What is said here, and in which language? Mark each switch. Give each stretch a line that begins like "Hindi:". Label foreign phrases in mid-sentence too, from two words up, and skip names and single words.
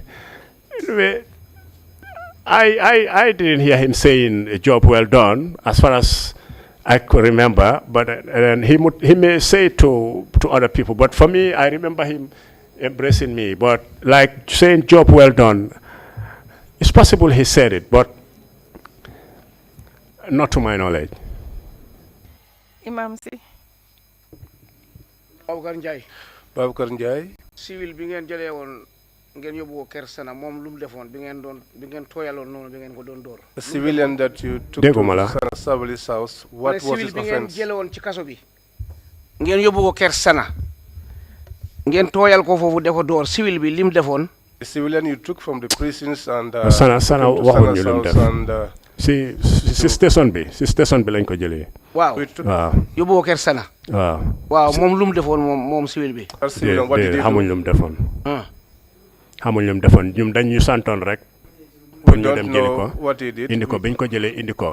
English: Anyway, I didn't hear him saying a job well done, as far as I could remember. But he may say to other people. But for me, I remember him embracing me. But like saying job well done, it's possible he said it, but not to my knowledge. Imam Si. Baboucarr Njie.
Wolof: Civil bi ngeen jëlee woon ngeen yóbbu ko Kër Sana moom lu mu defoon bi ngeen tooyaloon noonu bi ngeen ko doon door.
English: The civilian that you took to Sana Sabali's house, what was his
Wolof: civil bi ngeen
English: offense?
Wolof: jëlee woon ci kaso bi ngeen yóbbu ko Kër Sana ngeen tooyal ko foofu de ko door civil bi lim defoon.
English: The civilian you took from the prisons and
Wolof: Sana waxuñ ñu lu def. si station bi lañ ko jëlee. waaw yóbbu ko Kër Sana. waaw moom lu mu defoon moom civil bi. xamuñ lu mu defoon. xamuñ lu mu defoon ñun dañ ñu santoon rek. pour ñu dem jëli ko indi ko biñ ko jëlee indi ko.